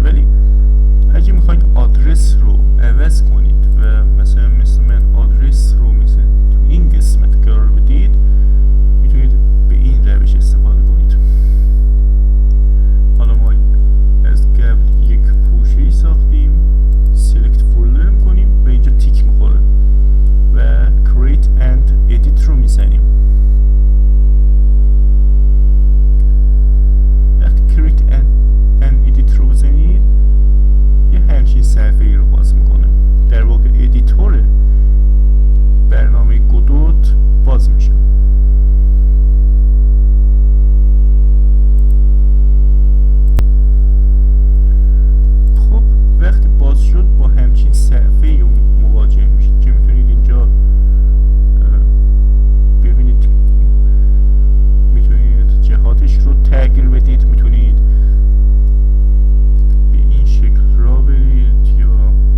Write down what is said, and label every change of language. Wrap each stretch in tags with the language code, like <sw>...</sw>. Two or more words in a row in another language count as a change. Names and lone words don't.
<fa>ولی اگه میخواین آدرس رو عوض کنید و مثلا مثل من آدرس رو مثلا تو این قسمت قرار بدید، میتونید به این روش استفاده کنید. حالا ما از قبل یک پوشه‌ای ساختیم، سلکت فولدر میکنیم و اینجا تیک میخوره و</fa> <en>create and edit</en> <fa>رو میزنیم. وقتی</fa> <en>create and edit</en> <fa>رو بزنید یه همچین صفحه ای رو باز میکنه. در واقع ادیتور برنامه گودوت باز میشه. خب وقتی باز شد با همچین صفحه ای مواجه میشید که میتونید اینجا ببینید، میتونید جهاتش رو تغییر بدید، میتونید به این شکل را برید یا</fa>